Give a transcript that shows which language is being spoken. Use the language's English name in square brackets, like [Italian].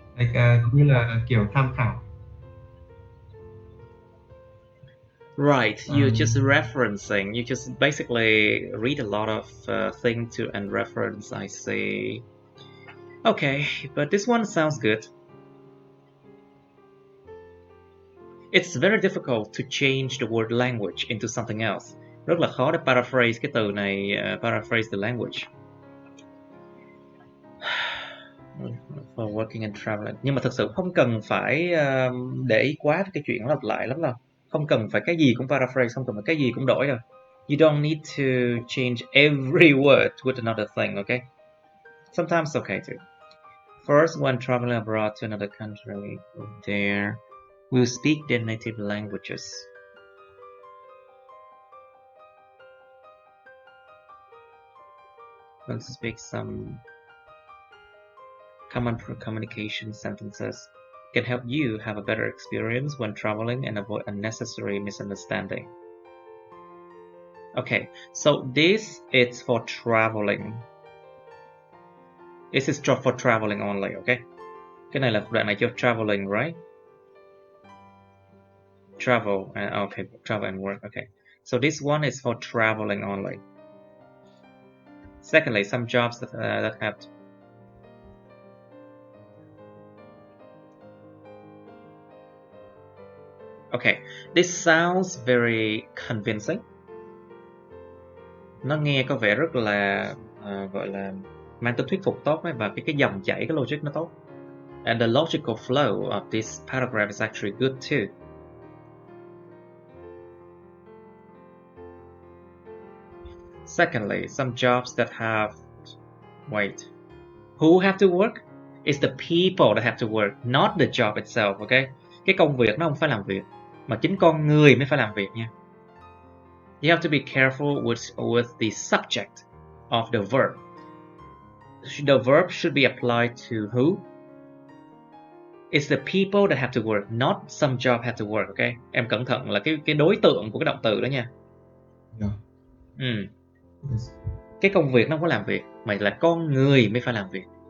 [Vietnamese] like cũng như là kiểu tham khảo. [English] Right, you're just referencing. You just basically read a lot of things to and reference. I see. Okay, but this one sounds good. It's very difficult to change the word language into something else. [Vietnamese] Rất là khó để paraphrase cái từ này, [English] paraphrase the language. For working and traveling. [Vietnamese] Nhưng mà thực sự không cần phải để ý quá với cái chuyện lặp lại lắm đâu. Không cần phải cái gì cũng paraphrase, không cần phải cái gì cũng đổi đâu. [English] You don't need to change every word with another thing, okay? Sometimes it's okay too. First, when traveling abroad to another country, there we'll speak their native languages. We'll speak some common communication sentences can help you have a better experience when traveling and avoid unnecessary misunderstanding. Okay, so this is for traveling. This is for traveling only, okay? [Vietnamese] Cái này là đoạn này cho traveling, right? [English] Travel, okay, travel and work, okay. So this one is for traveling only. Secondly, some jobs that have Okay, this sounds very convincing. [Vietnamese] Nó nghe có vẻ rất là gọi là mang tính thuyết phục tốt ấy, và cái dòng chảy, cái logic nó tốt. [English] And the logical flow of this paragraph is actually good too. Secondly, some jobs that have who have to work? It's the people that have to work, not the job itself, okay? [Vietnamese] Cái công việc nó không phải làm việc, mà chính con người mới phải làm việc nha. [English] You have to be careful with the subject of the verb. The verb should be applied to who? It's the people that have to work, not some job have to work, okay? [Vietnamese] Em cẩn thận là cái đối tượng của cái động từ đó nha. [English] Yeah. Yes. [Vietnamese] Cái công việc nó không có làm việc, mà là con người mới phải làm việc.